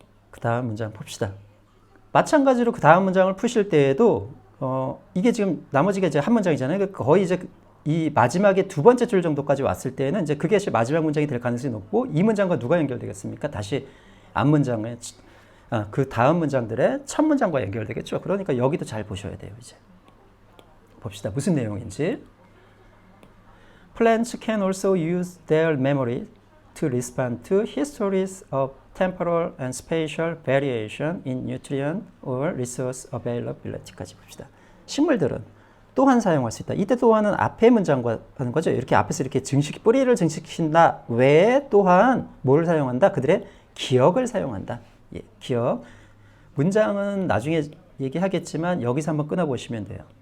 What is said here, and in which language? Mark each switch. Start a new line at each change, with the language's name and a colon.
Korean: 그 다음 문장 봅시다. 마찬가지로 그 다음 문장을 푸실 때에도 이게 지금 나머지가 이제 한 문장이잖아요. 거의 이제 이 마지막에 두 번째 줄 정도까지 왔을 때는 이제 그게 마지막 문장이 될 가능성이 높고 이 문장과 누가 연결되겠습니까? 다시 앞 문장에 그 다음 문장들의 첫 문장과 연결되겠죠. 그러니까 여기도 잘 보셔야 돼요. 이제 봅시다. 무슨 내용인지.
English: Plants can also use their memory to respond to histories of temporal and spatial variation in nutrient or resource availability
Korean: 까지 봅시다. 식물들은 또한 사용할 수 있다. 이때 또한은 앞의 문장과 하는 거죠. 이렇게 앞에서 이렇게 뿌리를 증식시킨다 외에 또한 뭘 사용한다? 그들의 기억을 사용한다. 예, 기억. 문장은 나중에 얘기하겠지만 여기서 한번 끊어보시면 돼요.